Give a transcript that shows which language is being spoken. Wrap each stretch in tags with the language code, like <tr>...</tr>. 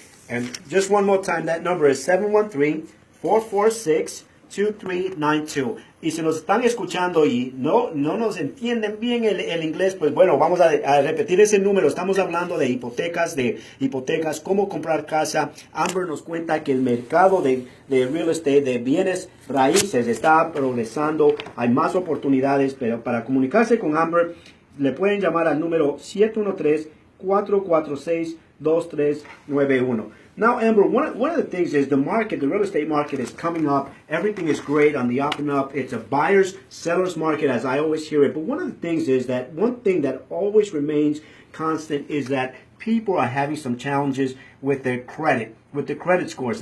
<en>And just one more time, that number is 713-446-2392.</en> <es>Y si nos están escuchando y no nos entienden bien el inglés, pues bueno, vamos a repetir ese número. Estamos hablando de hipotecas, cómo comprar casa. Amber nos cuenta que el mercado de real estate, de bienes raíces, está progresando. Hay más oportunidades, pero para comunicarse con Amber, le pueden llamar al número 713-446-2391.</es> <en>Now, Amber, one of the things is the real estate market is coming up. Everything is great on the up and up. It's a buyer's, seller's market, as I always hear it. But one of the things is that one thing that always remains constant is that people are having some challenges with their credit, with their credit scores.</en>